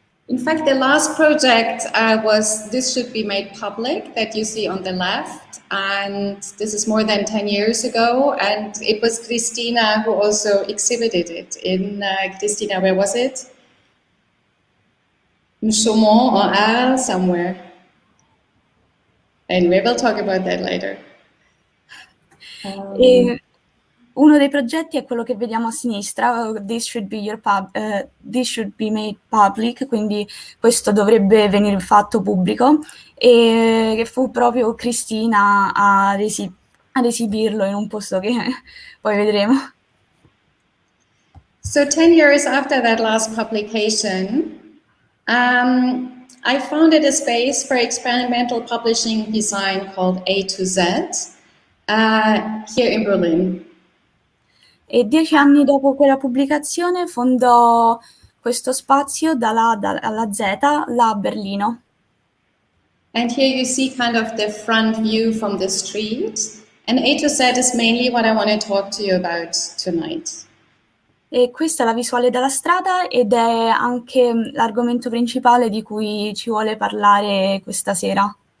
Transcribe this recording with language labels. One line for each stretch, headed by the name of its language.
English: In fact, the last project was This Should Be Made Public, that you see on the left, and this is more than 10 years ago, and it was Christina who also exhibited it in, Christina, where was it? In Chaumont or Arles, somewhere. Anyway, we'll talk about that later.
Italian: E uno dei progetti è quello che vediamo a sinistra, This Should Be Made Public, quindi questo dovrebbe venire fatto pubblico, e che fu proprio Cristina ad esibirlo in un posto che poi vedremo.
English: So 10 years after that last publication, I founded a space for experimental publishing design called A to Z here in Berlin.
Italian: E 10 anni dopo quella pubblicazione fondò questo spazio dalla alla Z là a Berlino.
English: And here you see kind of the front view from the street. And A to Z is mainly what I want to talk to you about tonight.
Italian: E questa è la visuale dalla strada ed è anche l'argomento principale di cui ci vuole parlare questa sera.